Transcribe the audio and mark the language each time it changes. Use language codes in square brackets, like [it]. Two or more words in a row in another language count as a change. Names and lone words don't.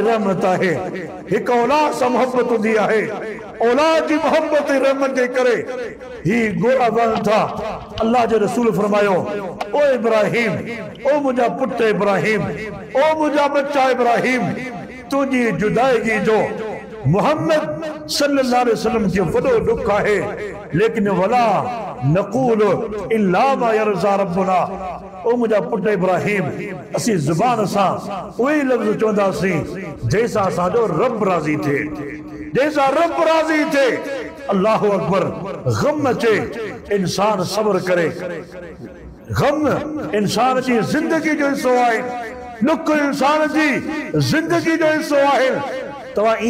[sd] रहमत आहे हिकु औलाद सां मोहब्बत हूंदी आहे औलाद जी मोहब्बत ऐं रहमत जे करे ही गोड़ा वहनि था अल्लाह जे रसूल फरमायो ओ इब्राहिम ओ मुंहिंजा पुट इब्राहिम ओ मुंहिंजा बच्चा इब्राहिम तुंहिंजी जुदाईगी जो मोहम्मद [ar] صلى الله عليه وسلم [sd] जो वॾो दुख आहे लेकिन [ar] ولا نقول إلا ما يرضى ربنا [sd] ओ मुंहिंजा पुट इब्राहिम असीं ज़ुबान सां उहे लफ़्ज़ चवंदासीं जंहिंसां असांजो रब राज़ी थिए [ar] الله أكبر [sd] गम अचे इंसान सब्र करे गम इंसान जी ज़िंदगी जो हिस्सो आहे दुख इंसान जी ज़िंदगी जो हिस्सो आहे तव्हां ईअं